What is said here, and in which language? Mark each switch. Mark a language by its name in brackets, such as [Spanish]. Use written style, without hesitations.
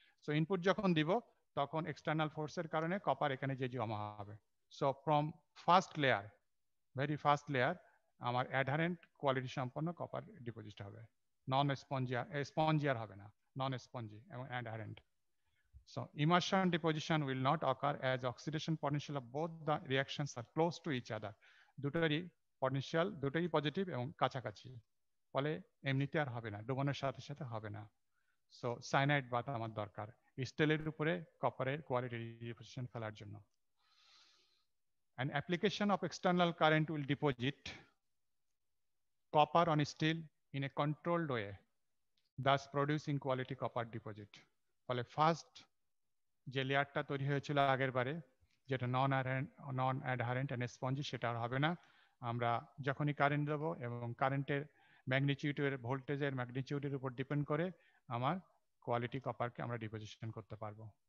[Bangla] So input যখন দিব তখন এক্সটার্নাল ফোর্সের কারণে কপার এখানে যে জমা হবে। So from first layer, very first layer, আমার অ্যাডহারেন্ট কোয়ালিটি সম্পন্ন কপার ডিপোজিট হবে, নন স্পঞ্জিয়ার হবে না, নন স্পঞ্জি এবং অ্যাডহারেন্ট। [English] So immersion deposition will not occur as oxidation potential of both the reactions are close to each other. [Bangla] দুটোরই পটেনশিয়াল দুটোই পজিটিভ এবং কাছাকাছি, ফলে এমনিতে আর হবে না, ডুবানোর সাথে সাথে হবে না। সো সাইনাইড বাথ আমার দরকার স্টিলের উপরে কপারের কোয়ালিটি ডিপোজিশন ফেলার জন্য। [English] An application of external current will deposit copper on steel in a controlled way, thus producing quality copper deposit. [Bangla] ফলে ফার্স্ট যে লেয়ারটা তৈরি হয়েছিল আগের বারে, যেটা নন অ্যাডহারেন্ট এন্ড স্পঞ্জি, সেটা আর হবে না। আমরা যখনই কারেন্ট দেবো এবং কারেন্টের ম্যাগনিটিউডের, ভোল্টেজের ম্যাগনিটিউডের উপর ডিপেন্ড করে আমার কোয়ালিটি কপারকে আমরা ডিপোজিশন করতে পারবো।